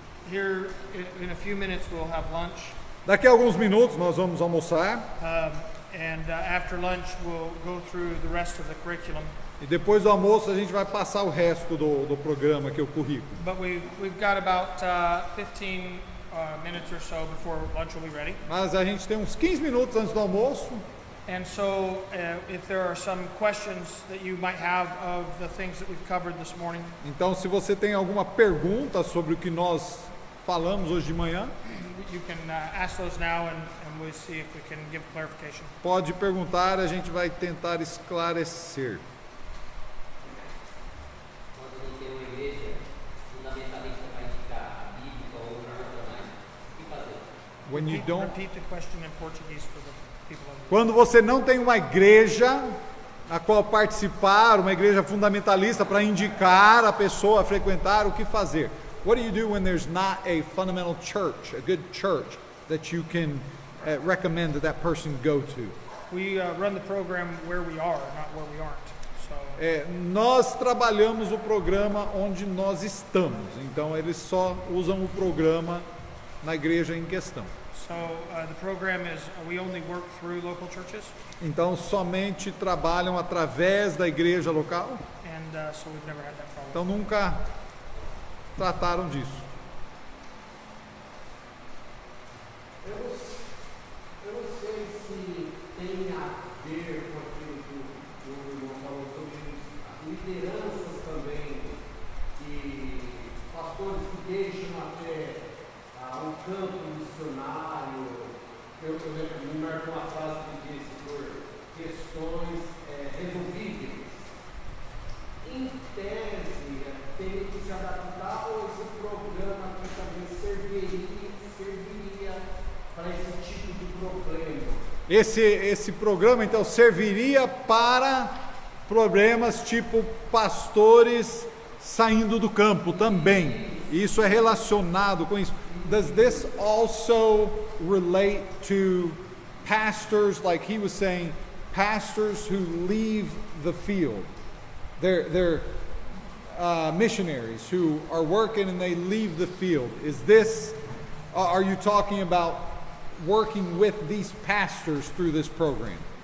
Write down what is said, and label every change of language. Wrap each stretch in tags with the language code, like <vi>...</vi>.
<en>Here, in a few minutes, we'll have lunch.</en> <pt>Daqui a alguns minutos nós vamos almoçar</pt> <en>After lunch, we'll go through the rest of the curriculum.</en> <pt>e depois do almoço a gente vai passar o resto do programa, que é o currículo.</pt> <en>But we've got about 15 minutes or so before lunch will be ready.</en> <pt>Mas a gente tem uns 15 minutos antes do almoço.</pt> <en>And so, if there are some questions that you might have of the things that we've covered this morning,</en> <pt>Então, se você tem alguma pergunta sobre o que nós falamos hoje de manhã,</pt> <en>you can ask those now, and we'll see if we can give clarification.</en> <pt>Pode perguntar, a gente vai tentar esclarecer. Quando não tem uma igreja fundamentalista para indicar a bíblica ou tradicionais, o que fazer?</pt> <en>When you don't, Repeat the question in Portuguese for the people.</en> <pt>quando você não tem uma igreja a qual participar, uma igreja fundamentalista para indicar a pessoa a frequentar, o que fazer?</pt> <en>What do you do when there's not a fundamental church, a good church that you can recommend that person go to? We run the program where we are, not where we aren't. So</en> <pt>Nós trabalhamos o programa onde nós estamos, então eles só usam o programa na igreja em questão.</pt> <en>the program is we only work through local churches,</en> <pt>Então somente trabalham através da igreja local,</pt> <en>and so we've never had that problem.</en> <pt>então nunca trataram disso. Eu não sei se tem a ver com aquilo que o irmão falou sobre as lideranças também, e pastores que deixam até um campo missionário. Eu me marcou uma frase que disse por questões resolvíveis. Em tese, tem que se adaptar, ou esse programa aqui também serviria para esse tipo de problema? Esse programa então serviria para problemas tipo pastores saindo do campo também. Isso é relacionado com isso.</pt> <en>Does this also relate to pastors, like he was saying, pastors who leave the field? They're missionaries who are working and they leave the field. Is this, are you talking about working with these pastors through this program?</en>